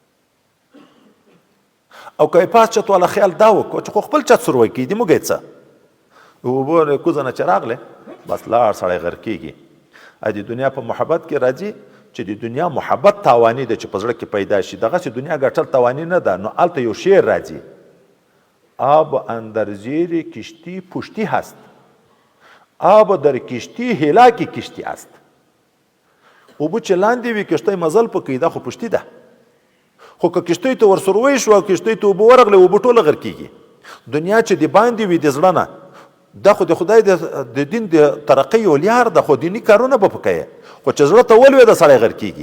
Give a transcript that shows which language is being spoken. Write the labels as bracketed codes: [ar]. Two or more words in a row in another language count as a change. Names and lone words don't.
[ps] او که پاس چت والا خیال دا وکړو چې خو خپل چت سروی کېږي موږ یې څه، اوبو کوزه نه چې راغلې بس لاړ سړی غر کېږي. د دنیا په محبت کې راځي چې د دنیا محبت تاواني ده چې په زړه کې پیدا شي، دغسې دنیا ګټل تاواني نه ده. نو هلته یو شعر راځي، [fa] آب اندر زیر کشتی پشتی هست، آب در کشتی هلاکی کشتی است. [ps] اوبه چې لاندې وي کښتۍ مزل پکوي، دا خو پشتي ده. خو که کښتۍ ته ورسروی شو او کښتۍ ته اوبه ورغلې اوبه ټوله غر کېږي. دنیا چې د باندې وي د زړه نه، دا خو د خدای د دین د ترقۍ یو لار ده، خو دیني کارونه به پکوي، خو چې زړه ته ولوېده سړی غر کېږي.